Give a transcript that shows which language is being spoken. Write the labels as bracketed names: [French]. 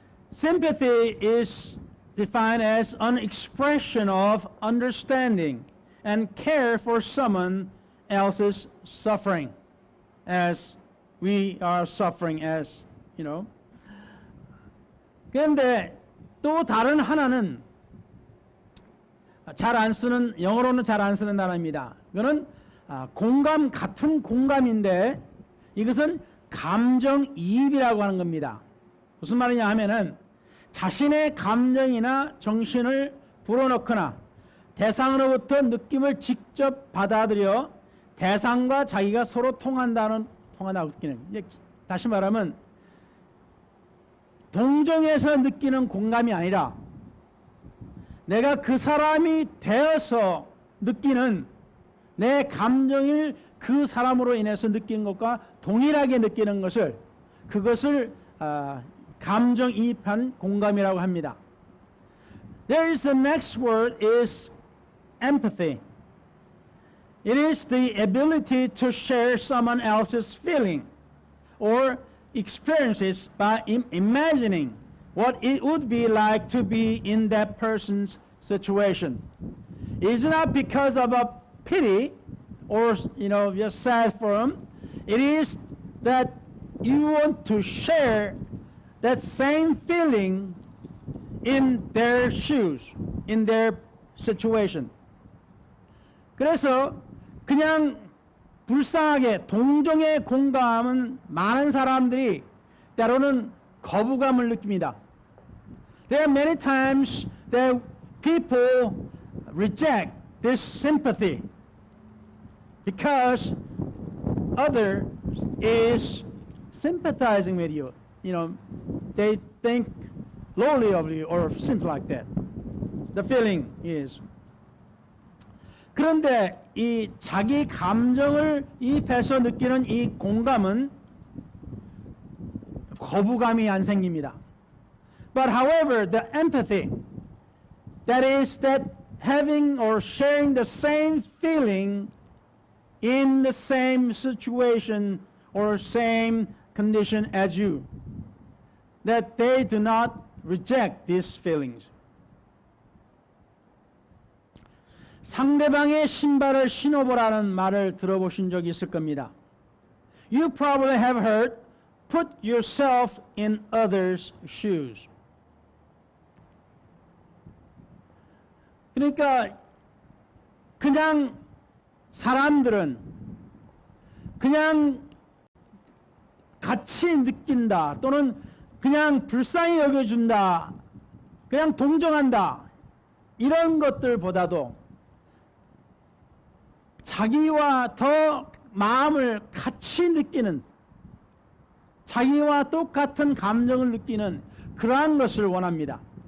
[English] Sympathy is defined as an expression of understanding and care for someone else's suffering as we are suffering as, you know. [Korean] 그런데 또 다른 하나는 잘 안 쓰는, 영어로는 잘 안 쓰는 단어입니다. 이거는 공감, 같은 공감인데 이것은 감정이입이라고 하는 겁니다. 무슨 말이냐 하면은 자신의 감정이나 정신을 불어넣거나 대상으로부터 느낌을 직접 받아들여 대상과 자기가 서로 통한다고 느끼는, 다시 말하면 동정에서 느끼는 공감이 아니라 내가 그 사람이 되어서 느끼는 내 감정을 그 사람으로 인해서 느끼는 것과 동일하게 느끼는 것을, 그것을 감정이입한 공감이라고 합니다. [English] There is the next word is empathy. It is the ability to share someone else's feeling or experiences by imagining what it would be like to be in that person's situation. It's not because of a pity or you're sad for them. It is that you want to share that same feeling in their shoes, in their situation. [Korean] 그래서 그냥 불쌍하게 동정의 공감은 많은 사람들이 때로는 거부감을 느낍니다. [English] There are many times that people reject this sympathy because other is sympathizing with you. They think lowly of you or something like that. The feeling is. [Korean] 그런데 이 자기 감정을 이입해서 느끼는 이 공감은 거부감이 안 생깁니다. [English] But however, the empathy, that is that having or sharing the same feeling in the same situation or same condition as you, that they do not reject these feelings. [Korean] 상대방의 신발을 신어보라는 말을 들어보신 적이 있을 겁니다. [English] You probably have heard, put yourself in others' shoes. [Korean] 그러니까 그냥 사람들은 그냥 같이 느낀다 또는 그냥 불쌍히 여겨준다, 그냥 동정한다, 이런 것들보다도 자기와 더 마음을 같이 느끼는, 자기와 똑같은 감정을 느끼는 그러한 것을 원합니다.